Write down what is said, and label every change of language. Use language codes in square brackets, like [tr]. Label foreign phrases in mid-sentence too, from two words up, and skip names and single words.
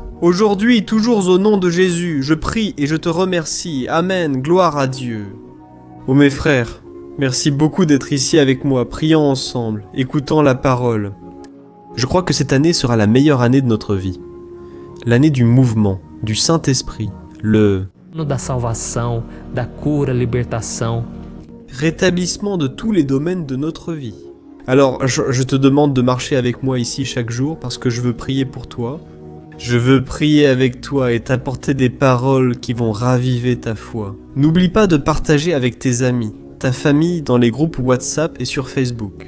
[fr] Aujourd'hui, toujours au nom de Jésus, je prie et je te remercie. Amen, gloire à Dieu. Ô mes frères, merci beaucoup d'être ici avec moi, priant ensemble, écoutant la parole. Je crois que cette année sera la meilleure année de notre vie. L'année du mouvement, du Saint-Esprit, le [pt] Da salvação, da cura, libertação. [fr] rétablissement de tous les domaines de notre vie. Alors, je te demande de marcher avec moi ici chaque jour parce que je veux prier pour toi. Je veux prier avec toi et t'apporter des paroles qui vont raviver ta foi. N'oublie pas de partager avec tes amis, ta famille dans les groupes WhatsApp et sur Facebook.